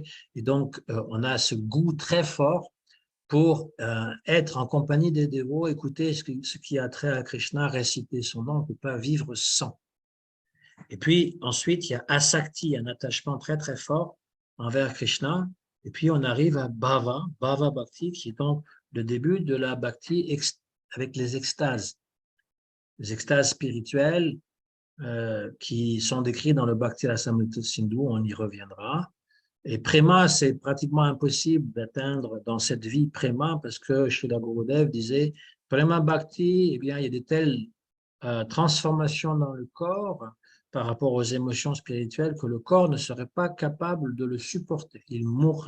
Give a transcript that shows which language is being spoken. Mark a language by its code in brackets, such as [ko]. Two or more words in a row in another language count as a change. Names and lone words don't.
[fr] Et donc, on a ce goût très fort pour être en compagnie des dévots, écouter ce qui a trait à Krishna, réciter son nom, on ne peut pas vivre sans. Et puis ensuite, il y a asakti, un attachement très très fort envers Krishna. Et puis on arrive à bhava, [sa] भाव भक्ति, [fr] qui est donc le début de la bhakti avec les extases spirituelles qui sont décrites dans le Bhakti Rasamrita Sindhu, on y reviendra. Et Prema, c'est pratiquement impossible d'atteindre dans cette vie Prema, parce que Srila Gurudev disait, [sa] प्रेम भक्ति, [fr] eh bien, il y a des telles transformations dans le corps par rapport aux émotions spirituelles que le corps ne serait pas capable de le supporter, il mourrait.